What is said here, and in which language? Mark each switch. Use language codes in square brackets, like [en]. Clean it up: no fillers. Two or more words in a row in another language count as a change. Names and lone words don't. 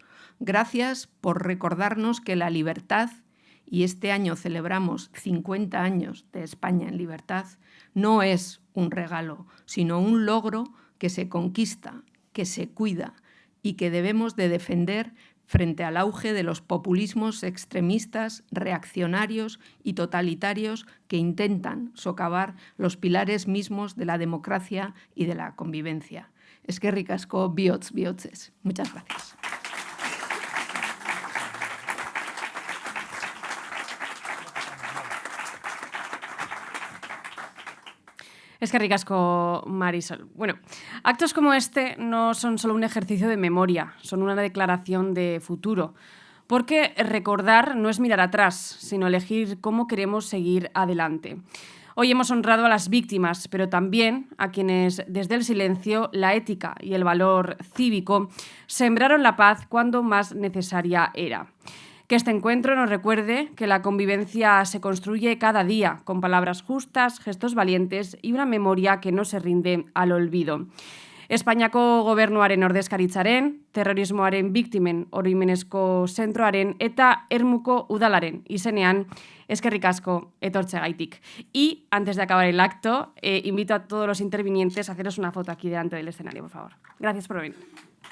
[es] Gracias por recordarnos que la libertad, y este año celebramos 50 años de España en libertad, no es un regalo, sino un logro que se conquista, que se cuida y que debemos de defender frente al auge de los populismos extremistas, reaccionarios y totalitarios que intentan socavar los pilares mismos de la democracia y de la convivencia. [eu] Eskerrik asko, bihotz, bihotzez. [es] Muchas gracias. [eu] Eskerrik asko, Marisol. [es] Bueno, actos como este no son solo un ejercicio de memoria, son una declaración de futuro. Porque recordar no es mirar atrás, sino elegir cómo queremos seguir adelante. Hoy hemos honrado a las víctimas, pero también a quienes desde el silencio, la ética y el valor cívico sembraron la paz cuando más necesaria era. Que este encuentro nos recuerde que la convivencia se construye cada día con palabras justas, gestos valientes y una memoria que no se rinde al olvido. [eu] Espainiako gobernuaren ordezkaritzaren, terrorismoaren biktimen oroimenezko zentroaren eta Ermuko udalaren izenean eskerrik asko etortzeagaitik. [es] Y antes de acabar el acto, invito a todos los intervinientes a haceros una foto aquí delante del escenario, por favor. Gracias por venir.